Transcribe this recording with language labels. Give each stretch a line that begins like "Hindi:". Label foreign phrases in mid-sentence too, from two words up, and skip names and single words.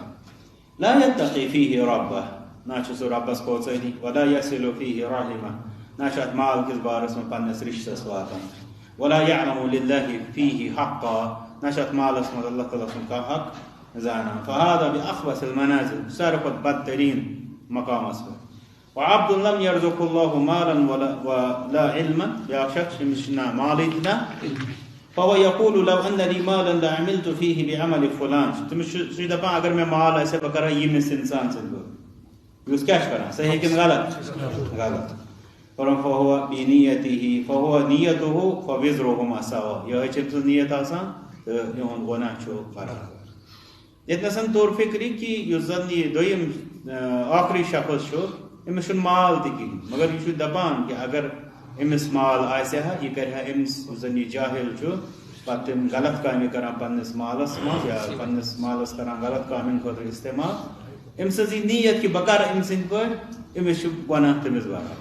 Arabic: لا يتقي فيه ربه
Kashmiri: نہ چھُ سُہ رۄبس پوژٲنی
Arabic: ولا يصل فيه رحمه
Kashmiri: نہ چھُ اتھ مال کِس بارس منٛز پننِس رشتس واتان
Arabic: ولا يعلم لله فيه حقا
Kashmiri: نہ چھُ اتھ مالس منٛز اللہ تعالیٰ سُنٛد کانٛہہ حق زانان.
Arabic: فهذا بأخبث المنازل
Kashmiri: ساروی کھۄتہٕ بدتریٖن مقامس پٮ۪ٹھ.
Arabic: وعبد لم يرزق الله مالا ولا علما
Kashmiri: بیٛاکھ شخص أمِس چھُ نہ مالٕے تہِ نہ
Arabic: فهو يقول لو ان لي مالا لعملت فيه بعمل فلان.
Kashmiri: تٔمِس چھُ سُہ چھُ دپان اگر مےٚ مال آسہِ بہٕ کرٕ ییٚمِس انسان سٕنٛدۍ پٲٹھۍ. یُس کیٛاہ چھُ کران صحیح کِنہٕ غلط؟ غلط.
Arabic: فهو بنيته فهو نيته فوزرهما سوا
Kashmiri: یِہوٚے چھِ أمۍ سٕنٛز نیت آسان تہٕ یِہُنٛد گۄناہ چھُ برابر. ییٚتنَس توٚر فِکرِ کہِ یُس زن یہِ دوٚیِم ٲخری شخص چھُ أمِس چھُنہٕ مال تہِ کِہینۍ مگر یہِ چھُ دپان کہِ اگر أمِس مال آسہِ ہا یہِ کرِ ہا أمِس یُس زن یہِ جاہل چھُ پتہٕ تِم غلط کامہِ کران پننِس مالس منٛز یا پننِس مالس کران غلط کامٮ۪ن خٲطرٕ استعمال أمۍ سٕنٛز یہِ نیت کہِ بہٕ کرٕ أمۍ سٕنٛدۍ پٲٹھۍ أمِس چھُ گۄناہ تٔمِس برابر.